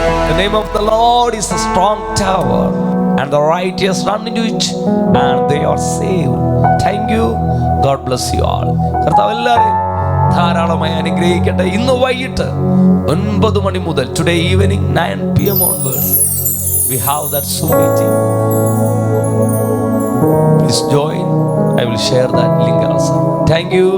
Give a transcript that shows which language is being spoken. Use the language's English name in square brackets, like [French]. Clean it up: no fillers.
[English] The name of the Lord is a strong tower, and the righteous run into it, and they are saved. Thank you. God bless you all. [Malayalam] കർത്താവ് എല്ലാവരെയും ധാരാളമായി അനുഗ്രഹിക്കട്ടെ. ഇന്ന് വൈകിട്ട് 9 മണി മുതൽ, [English] today evening 9 PM onwards, we have that Zoom meeting. Please join. I will share that link also. Thank you.